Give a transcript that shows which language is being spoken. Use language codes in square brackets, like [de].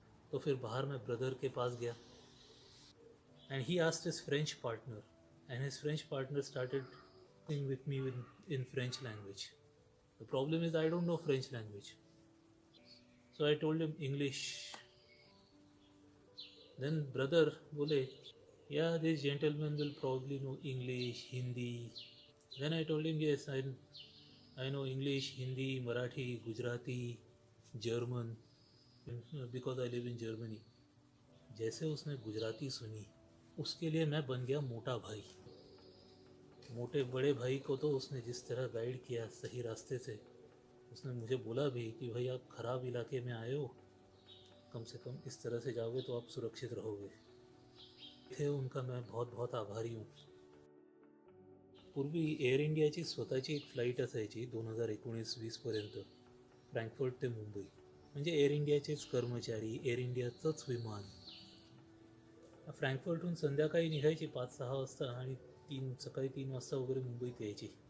[hi] तो फिर बाहर मैं ब्रदर के पास गया [en] And he asked his French partner and his French partner started talking with me in French language. The problem is I don't know French language, so I told him English. Then brother [hi] बोले, [en] yeah, this gentleman will probably know English, Hindi. Then I told him, yes, I know English, Hindi, Marathi, Gujarati, German, because I live in Germany. [hi] जैसे उसने गुजराती सुनी, उसके लिए मैं बन गया मोटा भाई। मोटे बड़े भाई को तो उसने जिस तरह गाइड किया सही रास्ते से, उसने मुझे बोला भी कि भाई आप ख़राब इलाके में आए हो, कम से कम इस तरह से जाओगे तो आप सुरक्षित रहोगे। थे उनका मैं बहुत बहुत आभारी हूँ। [mr] पूर्वी एअर इंडियाची स्वतःची एक फ्लाईट असायची 2019-20 पर्यंत, फ्रँकफर्ट ते मुंबई। म्हणजे एअर इंडियाचेच कर्मचारी, एअर इंडियाचंच विमान फ्रँकफर्टहून संध्याकाळी निघायची 5-6 वाजता आणि सकाळी 3 वाजता वगैरे मुंबईत यायची।